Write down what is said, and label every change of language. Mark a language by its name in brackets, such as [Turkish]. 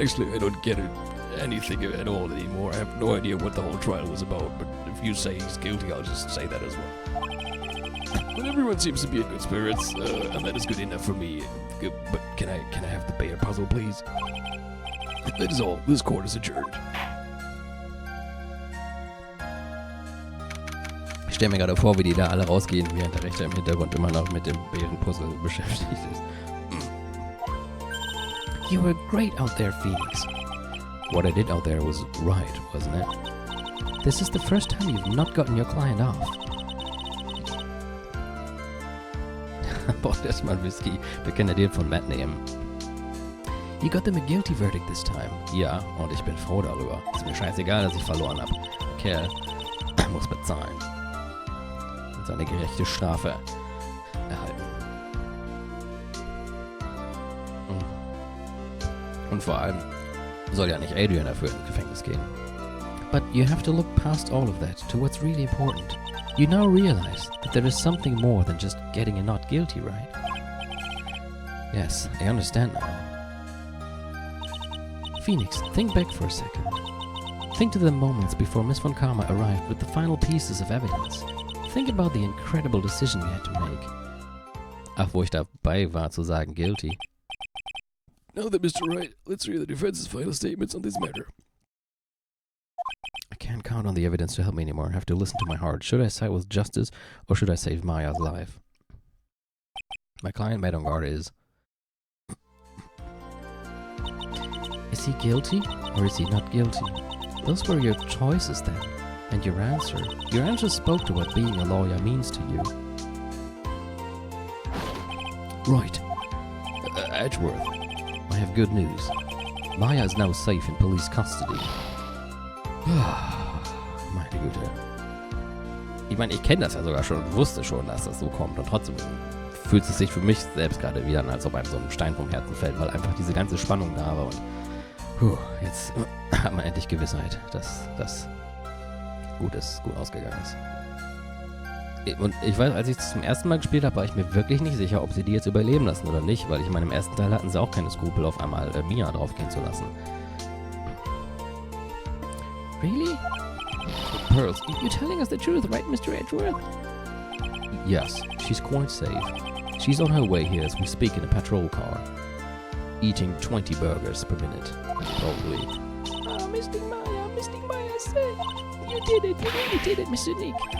[English] Actually, I don't get anything at all anymore. I have no idea what the whole trial was about, but if you say he's guilty, I'll just say that as well. But everyone seems to be in good spirits, and that is good enough for me. But can I have the Bayer puzzle, please? That is all. This court is adjourned. [German] stelle mir gerade vor, wie die da alle rausgehen, während der Richter im Hintergrund immer noch mit dem Bärenpuzzle beschäftigt ist. [English] You were great out there, Phoenix. What I did out there was right, wasn't it? This is the first time you've not gotten your client off. [German] Boah, erstmal Whisky. Wir können ja den von Matt nehmen. [English] You got them a guilty verdict this time. [German] Ja, und ich bin froh darüber. Ist mir scheißegal, dass ich verloren habe. Der Kerl muss bezahlen. Und seine gerechte Strafe erhalten. Und vor allem soll ja nicht Adrian dafür ins Gefängnis gehen. [English] But you have to look past all of that to what's really important. You now realize that there is something more than just getting a not guilty, right? Yes, I understand now. Phoenix, think back for a second. Think to the moments before Miss Von Karma arrived with the final pieces of evidence. Think about the incredible decision you had to make. [German] Ach, wo ich dabei war zu sagen guilty. [English] Now that Mr. Wright, let's hear the defense's final statements on this matter. I can't count on the evidence to help me anymore. I have to listen to my heart. Should I side with justice or should I save Maya's life? My client, Madame Guard, is... Is he guilty or is he not guilty? Those were your choices then. And your answer. Your answer spoke to what being a lawyer means to you. Right. Edgeworth. I have good news. Maya is now safe in police custody. [German] Meine Güte. Ich meine, ich kenne das ja sogar schon und wusste schon, dass das so kommt. Und trotzdem fühlt es sich für mich selbst gerade wieder an, als ob einem so ein Stein vom Herzen fällt, weil einfach diese ganze Spannung da war. Und jetzt hat man endlich Gewissheit, dass das gut ausgegangen ist. Und ich weiß, als ich es zum ersten Mal gespielt habe, war ich mir wirklich nicht sicher, ob sie die jetzt überleben lassen oder nicht, weil ich meine, im ersten Teil hatten sie auch keine Skrupel, auf einmal Mia draufgehen zu lassen. [English] Really? Pearls, you're telling us the truth, right, Mr. Edgeworth? Yes, she's quite safe. She's on her way here as we speak in a patrol car, eating 20 burgers per minute, probably. Mystic Maya, say, you did it, you really did it, Mr. Nick.